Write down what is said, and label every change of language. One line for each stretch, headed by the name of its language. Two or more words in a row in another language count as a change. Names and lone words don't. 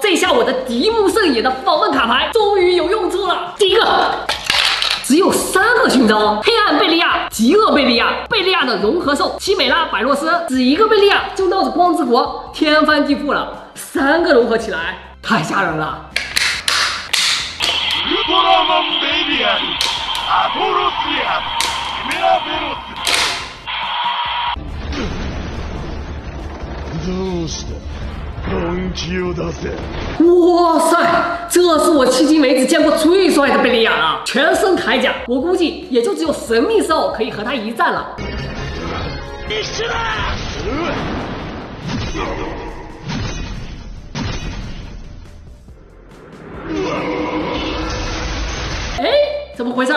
Chinese: 这下我的迪木圣也的访问卡牌终于有用处了。第一个。只有3个勋章：黑暗贝利亚、极恶贝利亚、贝利亚的融合兽奇美拉百洛斯。只一个贝利亚就闹着光之国天翻地覆了，3个融合起来太吓人了。
Japanese: ウルトラマンベイビアン、アトロスやキメラベロス。どうした？本気を出せ！
Chinese: 哇塞，这是我迄今为止见过最帅的贝利亚了，全身铠甲，我估计也就只有神秘兽可以和他一战了。
Japanese: 一緒だ！
Chinese: 哎，怎么回事？